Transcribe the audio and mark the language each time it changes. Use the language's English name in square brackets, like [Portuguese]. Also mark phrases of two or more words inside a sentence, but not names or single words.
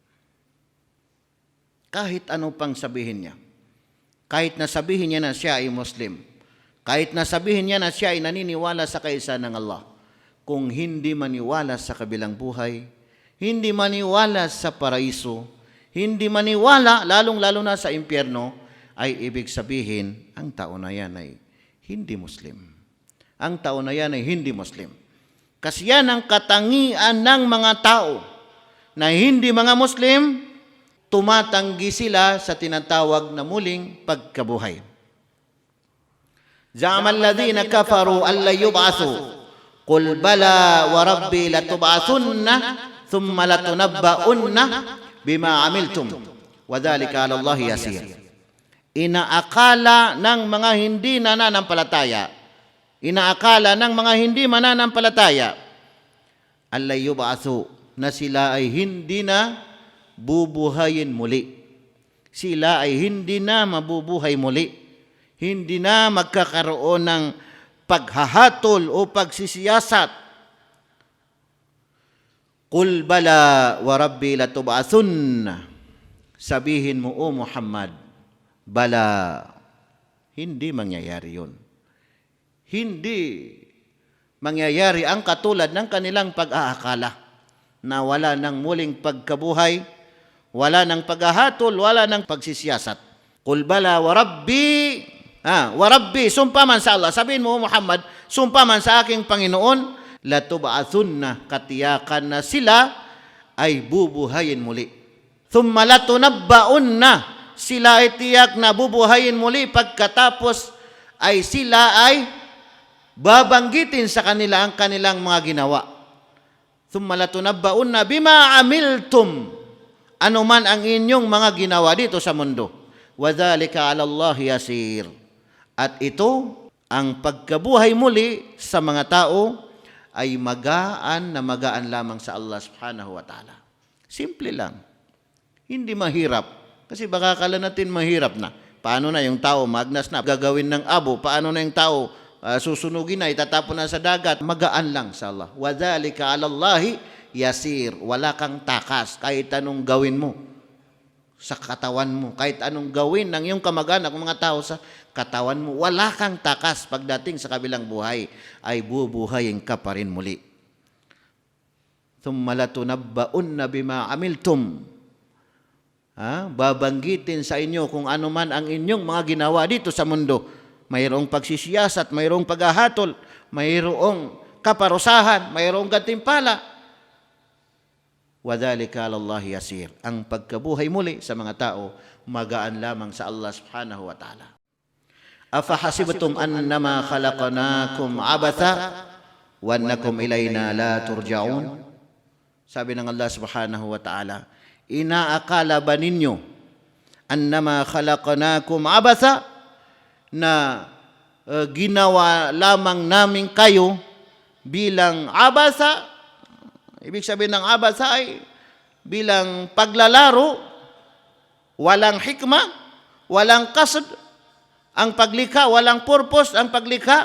[Filipino] Kahit ano pang sabihin niya, kahit na sabihin niya na siya ay Muslim, kahit na sabihin niya na siya ay naniniwala sa kaisa ng Allah, kung hindi maniwala sa kabilang buhay, hindi maniwala sa paraiso, hindi maniwala lalong-lalo na sa impyerno, ay ibig sabihin ang tao na yan ay hindi Muslim. Ang tao na yan ay hindi Muslim. Kasi yan ang katangian ng mga tao na hindi mga Muslim, tumatanggi sila sa tinatawag na muling pagkabuhay. [Arabic] زعم الذين كفروا أن لا يبعثوا قل بلى وربي لتبعثن ثم لتنبؤن بما عملتم وذلك على الله يسير. [Filipino] Inaakala ng mga hindi mananampalataya, [Arabic] أن لا يبعثوا, [Filipino] na sila ay hindi na bubuhayin muli. Sila ay hindi na mabubuhay muli. Hindi na magkakaroon ng paghahatol o pagsisiyasat. [Arabic] قل بلى وربي لتبعثن. [Filipino] Sabihin mo, O Muhammad, bala, hindi mangyayari yun. Hindi mangyayari ang katulad ng kanilang pag-aakala na wala ng muling pagkabuhay, wala ng paghahatol, wala ng pagsisiyasat. [Arabic] قل بلى وربي، وربي, [Filipino] sumpa man sa Allah. Sabihin mo, Muhammad, sumpa man sa aking Panginoon, latub'athunna, katiyakan na sila ay bubuhayin muli. [Arabic] ثم لتنبؤن, [Filipino] sila ay tiyak na bubuhayin muli pagkatapos ay sila ay babanggitin sa kanila ang kanilang mga ginawa. [Arabic] ثم لتنبؤن بما عملتم, [Filipino] ano man ang inyong mga ginawa dito sa mundo. [Arabic] وذلك على الله يسير. [Filipino] At ito, ang pagkabuhay muli sa mga tao ay magaan na magaan lamang sa Allah [Arabic] سبحانه وتعالى. [Filipino] Simple lang. Hindi mahirap. Kasi baka akala natin mahirap na. Paano na yung tao magnas na gagawin ng abo? Paano na yung tao susunugin na, itatapon na sa dagat? Magaan lang sa Allah. [Arabic] وذلك على الله يسير. [Filipino] Wala kang takas kahit anong gawin mo sa katawan mo. Kahit anong gawin ng iyong kamag-anak, mga tao sa katawan mo, wala kang takas. Pagdating sa kabilang buhay, ay bubuhayin ka pa rin muli. [Arabic] ثم لتنبؤن بما عملتم. [Filipino] Babanggitin sa inyo kung ano man ang inyong mga ginawa dito sa mundo. Mayroong pagsisiyasat, mayroong paghahatol, mayroong kaparusahan, mayroong gantimpala. [Arabic] وذلك على الله يسير. [Filipino] Ang pagkabuhay muli sa mga tao, magaan lamang sa Allah [Arabic] سبحانه وتعالى. أفحسبتم أنما خلقناكم عبثا وأنكم إلينا لا ترجعون. [Filipino] Sabi ng Allah [Arabic] سبحانه وتعالى, [Filipino] inaakala ba ninyo [Arabic] أنما خلقناكم عبثا, [Filipino] na ginawa lamang namin kayo bilang abasa? Ibig sabihin ng abasa ay bilang paglalaro, walang hikmah, walang kasad ang paglikha, walang purpose ang paglikha.